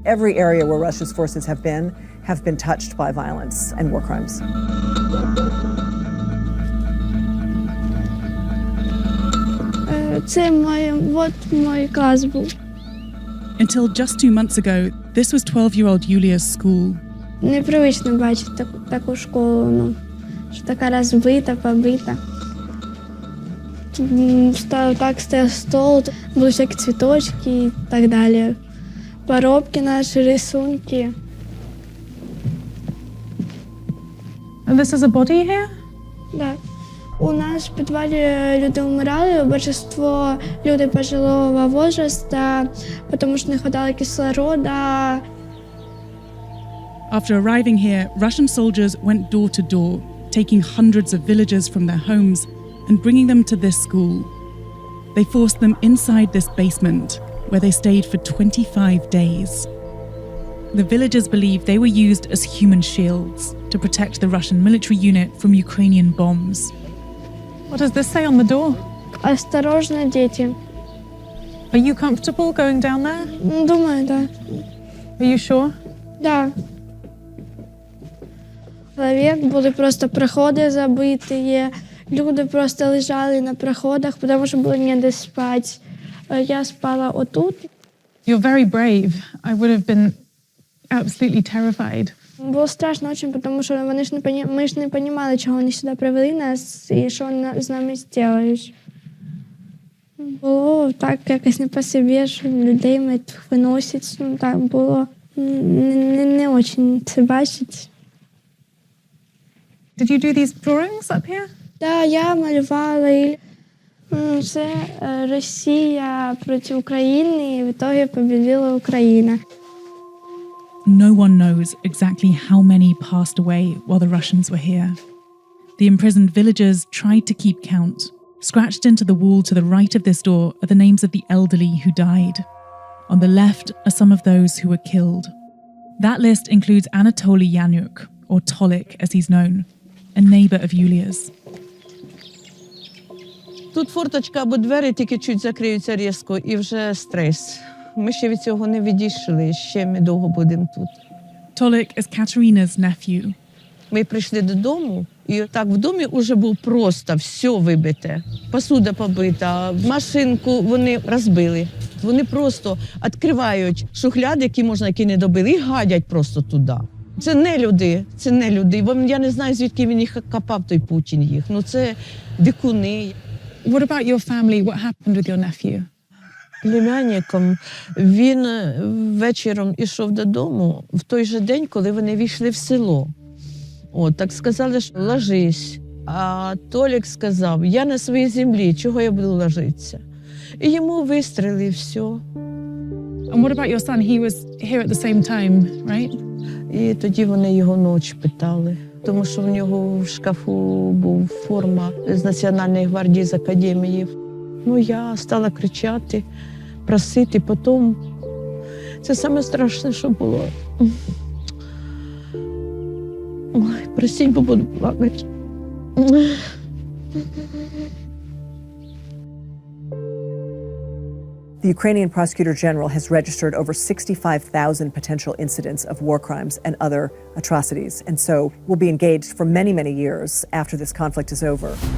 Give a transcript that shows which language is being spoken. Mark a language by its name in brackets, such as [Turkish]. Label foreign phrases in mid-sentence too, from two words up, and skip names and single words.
[English] Every area where Russia's forces have been touched by violence and war crimes. Until just 2 months ago, this was 12-year-old Yulia's school. [Ukrainian] Непривично бачити таку школу, що така розбита, побита. Так стояв стол, були всякі цвіточки і так далі. Поробки наші, рисунки. [English] And this is a body here? [Ukrainian] Так. У нас в підвалі люди вмирали, [Russian] большинство людей пожилого возраста, [Ukrainian] тому що [Russian] не хватало кислорода. [English] After arriving here, Russian soldiers went door to door, taking hundreds of villagers from their homes and bringing them to this school. They forced them inside this basement, where they stayed for 25 days. The villagers believed they were used as human shields to protect the Russian military unit from Ukrainian bombs. What does this say on the door? [Russian] Осторожно, дети. [English] Are you comfortable going down there? [Russian] Думаю, да. [English] Are you sure? [Russian] Да. [Ukrainian] Чоловік, були просто проходи забиті, люди просто лежали на проходах, тому що було ніде спати. Я спала отут. [English] You're very brave. I would have been absolutely terrified. [Ukrainian] Було страшно дуже, тому що ми ж не розуміли, чого вони сюди привели нас і що з нами зроблять. Було так якось не по собі, що людей виносять, так було. Не очень це бачить. [English] Did you do these drawings up here? [Ukrainian] Да, я малювала. Це Росія проти України, і [Russian] в итоге победила [Ukrainian] Україна. [English] No one knows exactly how many passed away while the Russians were here. The imprisoned villagers tried to keep count. Scratched into the wall to the right of this door are the names of the elderly who died. On the left are some of those who were killed. That list includes Anatoly Yanyuk, or Tolik as he's known, a neighbor of Yulia's. [Ukrainian] Тут форточка або двері тільки чуть закриються різко і вже стрес. Ми ще від цього не відійшли, ще ми довго будемо тут. [English] Tolik is Katerina's nephew. [Ukrainian] Ми прийшли додому, і так в домі вже було просто все вибите. Посуда побита, машинку вони розбили. Вони просто відкривають шухляди, які не добили, і гадять просто туди. Це не люди, це не люди. Я не знаю, звідки він їх копав, той Путін їх. Ну це дикуни. [English] What about your family? What happened with your nephew? [Ukrainian] Племянником він вечором ішов додому в той же день, коли вони війшли в село. От, так сказали, що ложись. А Толік сказав, я на своїй землі, чого я буду ложитися? І йому вистріли, і все. [English] And what about your son? He was here at the same time, right? [Ukrainian] І тоді вони його ночі питали, тому що в нього в шкафу був форма з Національної гвардії з академії. Ну, я стала кричати, просити, потім. Це саме страшне, що було. Ой, простіть, бо буду плакати. [English] The Ukrainian Prosecutor General has registered over 65,000 potential incidents of war crimes and other atrocities, and so will be engaged for many, many years after this conflict is over.